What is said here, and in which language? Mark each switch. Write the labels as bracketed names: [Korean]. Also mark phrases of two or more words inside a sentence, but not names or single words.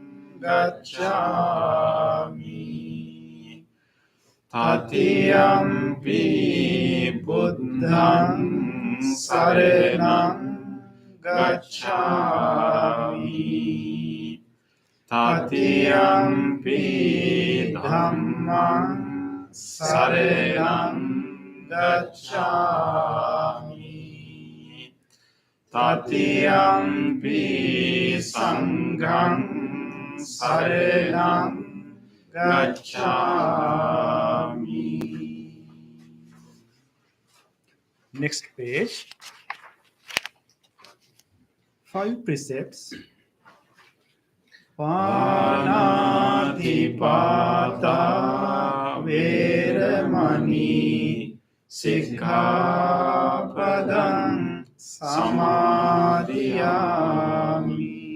[Pali] gacchami, Tatiyampi Buddhang saranang gacchami, Tatiyampi dhammang saranang gacchami. Tatiyampi sanghang saranang gacchami. [English] Next page. 5 precepts. [Pali] Panatipata veramani sikkhapadang samadhiyami.